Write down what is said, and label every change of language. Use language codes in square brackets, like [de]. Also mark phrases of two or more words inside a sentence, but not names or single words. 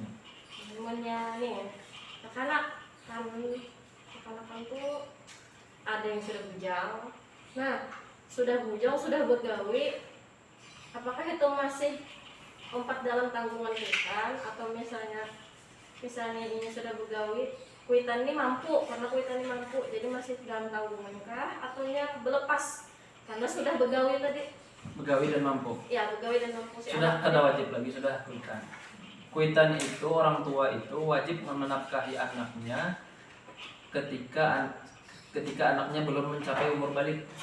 [id] Namanya nih, anak kan tuh ada yang sudah bujang. Nah, sudah bujang, sudah bergawi, apakah itu masih empat dalam tanggungan kita, atau misalnya ini sudah bergawi, kuitan ini mampu, karena kuitan ini mampu, jadi masih dalam tanggungan kah, atau berlepas karena sudah bergawi tadi? Begawi dan mampu. Ya, begawi dan mampu. Sudah kada wajib lagi, sudah kuitan. Kuitan itu orang tua itu wajib menafkahi anaknya ketika anaknya belum mencapai umur balik.